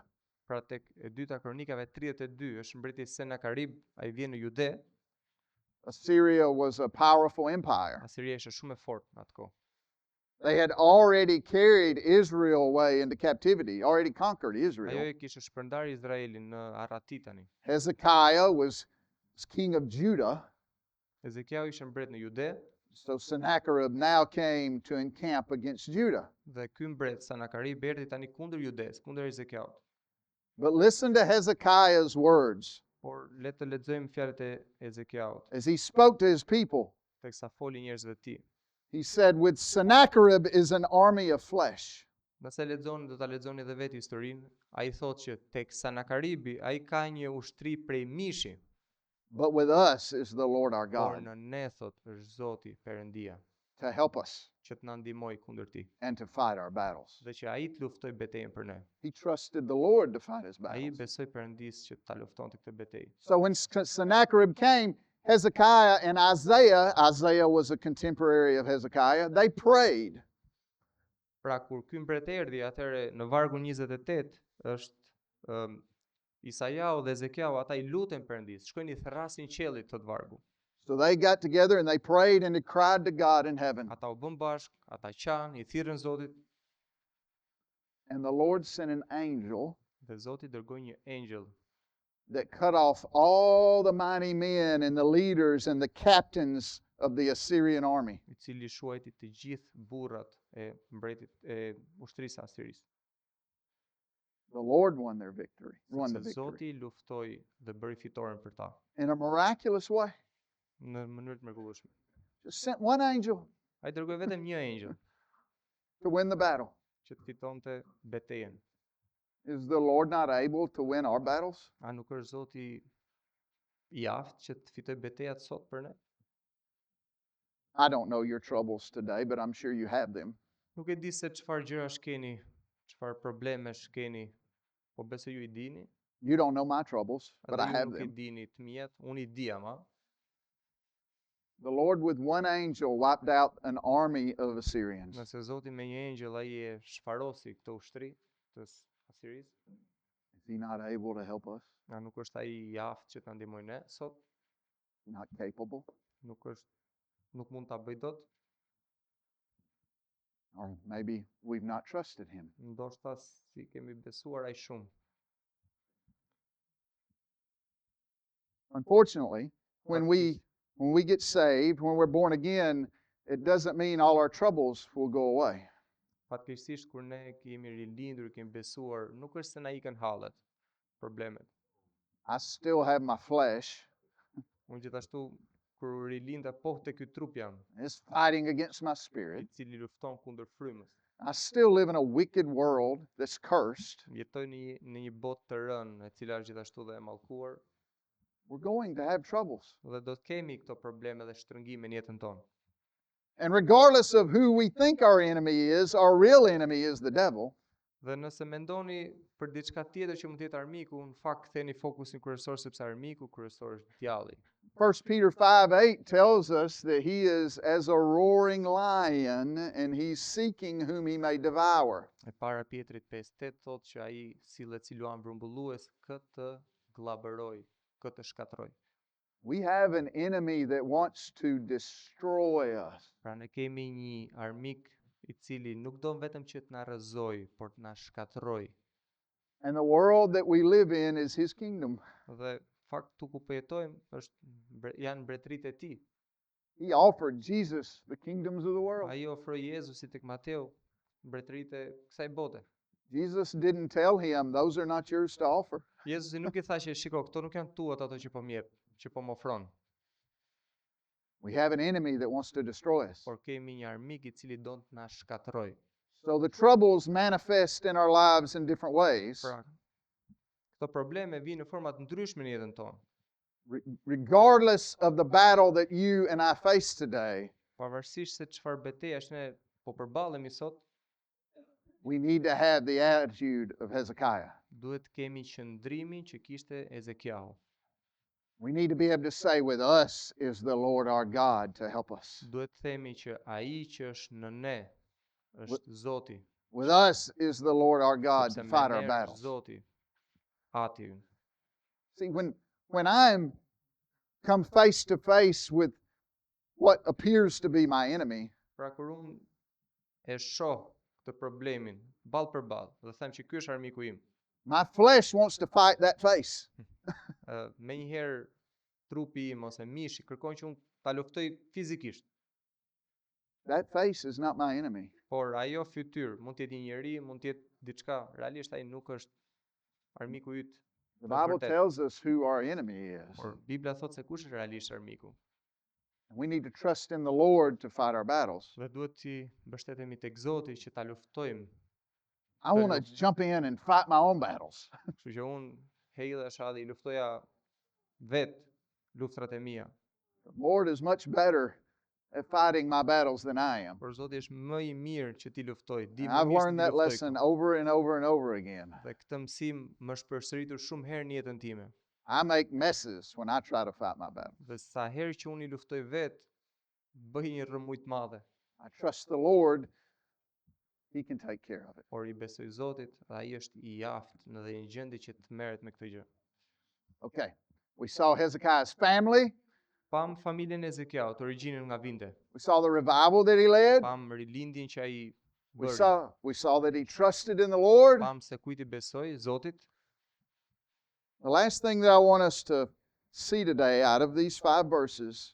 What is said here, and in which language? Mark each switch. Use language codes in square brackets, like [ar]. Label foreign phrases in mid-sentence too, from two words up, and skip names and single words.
[sq] Pra tek e dyta kronikave 32 është mbreti Senakerib, ai vjen në Jude. [en] Assyria was a powerful empire. [sq] Asiria ishte shumë e fortë në atë kohë. [en] They had already carried Israel away into captivity, already conquered [sq] Ajo [en] Israel. [sq] e kishte shpërndar Izraelin në arrati tani. [en] Hezekiah was king of Judah, [sq] Ezekiau ishte mbret në Jude [en] so Sennacherib now came to encamp against Judah. [sq] dhe ky mbret Senakerib erdhi tani kundër Judes, kundër Ezekiaut. [en] But listen to Hezekiah's words [sq] Por le të lexojmë fjalët e Ezekiaut, [en] as he spoke to his people. [sq] teksa foli njerëzve të tij. [en] He said, "With Sennacherib is an army of flesh, [sq] Nëse lexoni, do ta lexoni edhe vetë historinë, ai thotë që tek Senakeribi ai ka një ushtri prej mishi, [en] but with us is the Lord our [sq] por [en] God [sq] në ne thot është Zoti Perëndia [en] to help us [sq] që të na ndihmoj kundër ti [en] and to fight our battles." [sq] dhe që ai të luftoj betejën për ne. [en] He trusted the Lord to fight his [sq] Ai [en] battles. [sq] besoi Perëndis që ta luftonte këtë betejë. [en] So when Sennacherib came, Hezekiah and Isaiah was a contemporary of Hezekiah, they prayed. [sq] Pra kur ky mbret erdhi, atëherë në vargun 28 është Isaiau dhe Ezekiau, ata I luten Perëndis, shkojnë I therrasin qiellit tot vargu. [en] So they got together and they prayed and they cried to God in heaven. [sq] Ata u bën bashk, ata qanë, I thirrën Zotit [en] And the Lord sent an angel [sq] dhe Zoti dërgoi një engjëll [en] that cut off all the mighty men and the leaders and the captains of the Assyrian army. [sq] I cili shuajti të gjithë burrat e mbretit e ushtrisë Asirisë. [en] The Lord won their victory, won the [sq] Sepse [en] victory [sq] Zoti luftoi dhe bëri fitoren për ta [en] in a miraculous way. [sq] në mënyrë të mrekullueshme. [en] Just sent one angel [sq] Ai dërgoi vetëm një engjëll [en] to win the battle. [sq] që të fitonte betejën. [en] Is the Lord not able to win our battles? [sq] A nuk është Zoti I aftë që të fitoj betejat sot për ne? [en] I don't know your troubles today, but I'm sure you have them. [sq] Nuk e di se çfarë gjërash keni, çfarë problemesh keni, po besoj ju I dini. [en] You don't know my troubles, but [sq] Edhe [en] I [sq] ju [en] have [sq] nuk I [en] them. [sq] dini të mijat, unë I di ama. [en] The Lord with one angel wiped out an army of Assyrians. [sq] Nëse Zoti me një engjëll ai e shfarosi këtë ushtri të Asirisë, [en] Is he not able to help us? [sq] a nuk është ai I aftë që ta ndihmojë ne sot? [en] Not capable? [sq] Nuk mund ta bëj dot? [en] Or maybe we've not trusted him. [sq] Ndoshta si kemi besuar ai shumë. [en] Unfortunately, when we get saved, when we're born again, it doesn't mean all our troubles will go away. [sq] Fatkeqësisht kur ne kemi rilindur, kemi besuar, nuk është se na ikën hallet, problemet. [en] I still have my flesh. [sq] Unë gjithashtu kur rilinda po te ky trup jam, [en] It's fighting against my [sq] I [en] spirit. [sq] cili lufton kundër frymës. [en] I still live in a wicked world that's cursed. [sq] Jetoj në një botë të rënë, e cila është gjithashtu dhe e mallkuar, [en] We're going to have troubles. [sq] dhe do të kemi këto probleme dhe shtrëngime në jetën tonë. [en] And regardless of who we think our enemy is, our real enemy is the devil. [sq] Dhe nëse mendoni për diçka tjetër që mund të jetë armiku, në fakt ktheni fokusin kryesor sepse armiku kryesor është djalli. [en] 1 Peter 5:8 tells us that he is as a roaring lion and he's seeking whom he may devour. [sq] E para Pjetrit 5:8 thotë që ai sillet si luan vrumbullues këtë kollaboroj, këtë shkatroj. [en] We have an enemy that wants to destroy us. [sq] Pra ne kemi një armik i cili nuk do vetëm që të na rrëzoj, por të na shkatroj. [en] And the world that we live in is his kingdom. [sq] Dhe fakt tu ku po jetojmë janë mbretëritë e tij. [en] He offered Jesus the kingdoms of the world. [sq] Ai ofroi Jezusi tek Mateu mbretëritë e kësaj bote. [en] Jesus didn't tell him, those are not yours to offer. [sq] Jezusi nuk i tha që shiko, këto nuk janë tuat ato që po më jep, që po më ofron. [en] We have an enemy that wants to destroy us. [sq] Por kemi një armik i cili do të na shkatroj. [en] So the troubles manifest in our lives in different ways. [sq] Pra, këto probleme vijnë në forma të ndryshme në jetën tonë. [en] Regardless of the battle that you and I face today, [sq] Pavarësisht se çfarë betejësh ne po përballemi sot, [en] we need to have the attitude of Hezekiah. [sq] duhet kemi qëndrimin që kishte Ezekiau. [en] We need to be able to say, with us is the Lord our God to help us. [sq] Duhet themi që ai që është në ne është Zoti. [en] With us is the Lord our God to [sq] Sepse [en] fight [sq] me [en] our [sq] ne është [en] battles. [sq] Zoti ati. [en] See, when I'm come face to face with what appears to be my enemy, [sq] Pra kur unë e shoh këtë problemin ball për ball dhe them që ky është armiku im, [en] my flesh wants to fight that face. [sq] me njëherë trupi im ose mishi kërkon që unë ta luftoj fizikisht. [en] That face is not my enemy. [sq] Por ajo fytyrë mund të jetë një njeri, mund të jetë diçka, realisht ai nuk është armiku yt. [en] The [sq] Të [en] Bible [sq] vërtet. [en] tells us who our enemy is. [sq] Por Bibla thot se kush është realisht armiku. [en] We need to trust in the Lord to fight our battles. [sq] Dhe duhet të mbështetemi tek Zoti që ta luftojmë. [en] I want to jump in and fight my own battles. [sq] Kështu që unë hedhesha dhe i luftoja vet luftrat e mia. [en] The Lord is much better at fighting my battles than I am. [sq] Por Zoti është më i mirë që ti luftoj. Di [en] And [sq] më [en] I've [sq] mirë se [en] learned [sq] ti [en] that [sq] luftoj [en] lesson [sq] këtu. [en] over and over and over again. [sq] Dhe këtë mësim më është përsëritur shumë herë në jetën time. [en] I make messes when I try to fight my battle. [sq] Dhe sa herë që unë i luftoj vet, bëj një rrëmuj të madhe. [en] I trust the Lord. He can take care of it. [sq] Por i besoj Zotit dhe ai është i aftë në dhe një gjendje që të merret me këtë gjë. [en] Okay. We saw Hezekiah's family. [sq] Pam familjen e Ezekiaut, origjinën nga vinte. [en] We saw the revival that he led. [sq] Pam rilindjen që ai [en] We [sq] bëri. [en] saw that he trusted in the Lord. [sq] Pam se kujt i besoi Zotit. [en] The last thing that I want us to see today out of these 5 verses,